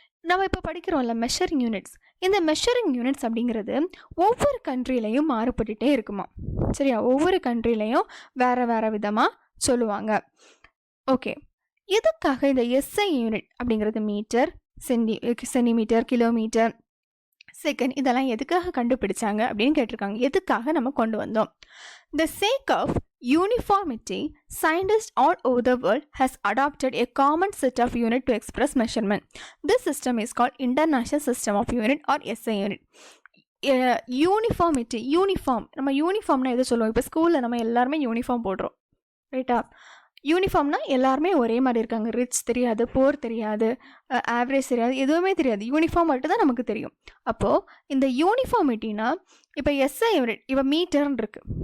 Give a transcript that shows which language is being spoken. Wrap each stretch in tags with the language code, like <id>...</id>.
<ta>நம்ம இப்போ படிக்கிறோம்ல measuring units. இந்த மெஷரிங் யூனிட்ஸ் அப்படிங்கிறது ஒவ்வொரு கண்ட்ரிலையும் மாறுபட்டுகிட்டே இருக்குமா. சரியா, ஒவ்வொரு கண்ட்ரிலையும் வேறு வேறு விதமாக சொல்லுவாங்க. ஓகே, எதுக்காக இந்த எஸ்ஐ யூனிட் அப்படிங்கிறது மீட்டர், சென்டிமீட்டர், கிலோமீட்டர், செகண்ட் இதெல்லாம் எதுக்காக கண்டுபிடிச்சாங்க அப்படின்னு கேட்டிருக்காங்க. எதுக்காக நம்ம கொண்டு வந்தோம்.</ta> <en>The sake of uniformity, scientists all over the world has adopted a common set of unit to express measurement. This system is called International System of Unit or SI unit.</en> <ta>Uniformity, நம்ம யூனிஃபார்ம்னா எதை சொல்லுவோம், இப்போ ஸ்கூலில் நம்ம எல்லாருமே uniform போடுறோம், ரைட்டா. யூனிஃபார்ம்னா எல்லாருமே ஒரே மாதிரி இருக்காங்க. ரிச் தெரியாது, போர் தெரியாது, ஆவரேஜ் தெரியாது, எதுவுமே தெரியாது. யூனிஃபார்ம் மட்டும் தான் நமக்கு தெரியும். அப்போது இந்த யூனிஃபார்மிட்டினா, இப்போ எஸ்ஐ யூனிட், இப்போ மீட்டர்னு இருக்குது.</ta>